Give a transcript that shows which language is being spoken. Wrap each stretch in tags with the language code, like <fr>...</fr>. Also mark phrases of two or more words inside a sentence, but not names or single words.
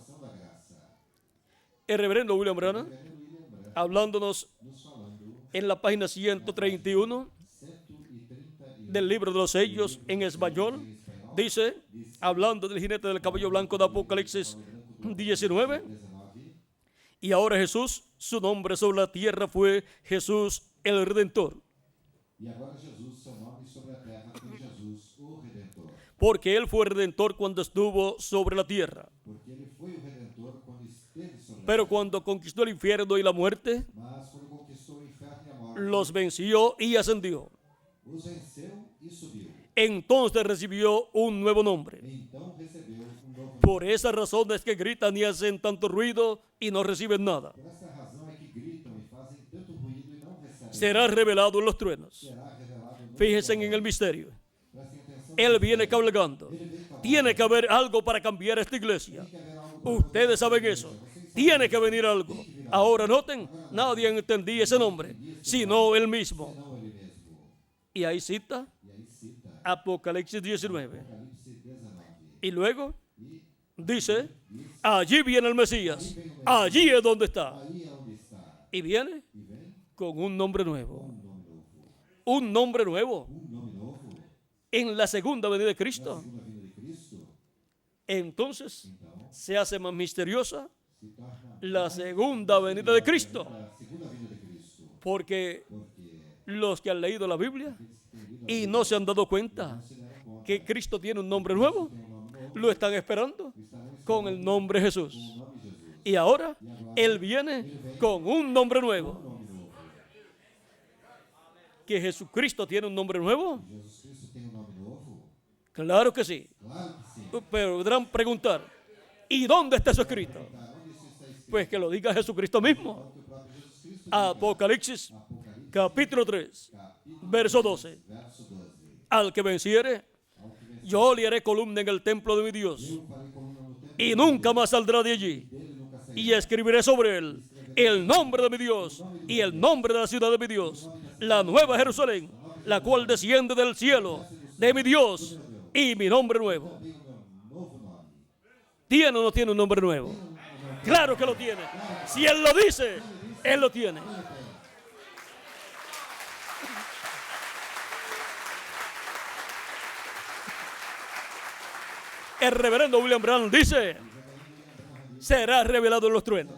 <es>El reverendo William Branham, hablándonos en la página 131 del libro de los sellos en español, dice, hablando del jinete del caballo blanco de Apocalipsis 19, y ahora Jesús, su nombre sobre la tierra fue Jesús el Redentor.</es> <pt>E agora Jesus, seu nome sobre a terra foi Jesus, o Redentor.</pt> <es>Porque Él fue Redentor cuando estuvo sobre la tierra.</es> <pt>Porque ele foi o Redentor quando esteve sobre a</pt> <es>Pero</es> <pt>terra.</pt> <es>cuando conquistó el infierno y la muerte,</es> <pt>Mas quando conquistou o inferno e a morte,</pt> <es>los venció y ascendió.</es> <pt>os venceu e subiu.</pt> <es>Entonces recibió un nuevo nombre.</es> <pt>Então recebeu novo</pt> <es>Por esa razón es que gritan y hacen tanto ruido y no reciben nada.</es> <pt>Por essa razão é que gritam e fazem tanto ruído e não recebem.</pt> <es>Será revelado en los truenos.</es> <pt>Será revelado no</pt> <es>Fíjense en el misterio.</es> <pt>Prestem atenção.</pt> <es>Él viene cabalgando. Tiene que haber algo para cambiar esta iglesia. Ustedes saben eso. Tiene que venir algo. Ahora noten, nadie entendía ese nombre, sino él mismo.</es> <pt>Não ele mesmo.</pt> <es>Y ahí cita</es> <pt>E aí cita</pt> <es>Apocalipsis 19.</es> <pt>Apocalipse 19.</pt> <es>Y luego</es> <pt>E</pt> <es>dice, allí viene el Mesías. Allí es donde está.</es> <pt>aí é onde está.</pt> <es>Y viene</es> <pt>E vem</pt> <es>con un nombre nuevo.</es> <pt>um nome novo.</pt> <es>Un nombre nuevo.</es> <pt>Nome novo.</pt> <es>En la segunda venida de Cristo.</es> <pt>Segunda vinda de Cristo.</pt> <es>Entonces</es> <pt>Então</pt> <es>se hace más misteriosa</es> <pt>se torna</pt> <es>la segunda venida de Cristo.</es> <pt>a segunda vinda de Cristo.</pt> <es>Porque</es> <pt>Porque</pt> <es>los que han leído la Biblia</es> <pt>eles têm lido</pt> <es>y no se han dado cuenta</es> <pt>se deram conta</pt> <es>que Cristo tiene un nombre nuevo,</es> <pt>tem um nome novo.</pt> <es>lo están esperando</es> <pt>Estarão</pt> <es>con el nombre Jesús.</es> <pt>o nome Jesus.</pt> <es>Y ahora Él viene con un nombre nuevo.</es> <pt>Nome novo.</pt> <es>¿Que Jesucristo tiene un nombre nuevo?</es> <pt>Jesus Cristo tem um nome novo?</pt> <es>Claro que sí.</es> <pt>Claro que sim.</pt> <es>Pero podrán preguntar, ¿y dónde está eso escrito?</es> <pt>Onde isso está escrito?</pt> <es>Pues que lo diga Jesucristo mismo.</es> <pt>Que o próprio Jesus Cristo</pt> <es>Apocalipsis</es> <pt>Apocalipse</pt> <es>capítulo 3,</es> <pt>capítulo</pt> <es>verso 12.</es> <pt>verso 12.</pt> <es>Al que venciere,</es> <pt>Ao que venceu,</pt> <es>yo le haré columna en el templo de mi Dios,</es> <pt>eu farei coluna no templo</pt> <es>y nunca más saldrá de allí.</es> <pt>dele, nunca sairá.</pt> <es>Y escribiré sobre él el nombre de mi Dios y el nombre de la ciudad de mi Dios, la nueva Jerusalén, la cual desciende del cielo de mi Dios, y mi nombre nuevo.</es> <pt>Tem um novo nome.</pt> <es>¿Tiene o no tiene un nombre nuevo? Claro que lo tiene. Si Él lo dice, Él lo tiene. El reverendo William Branham dice, será revelado en los truenos.</es>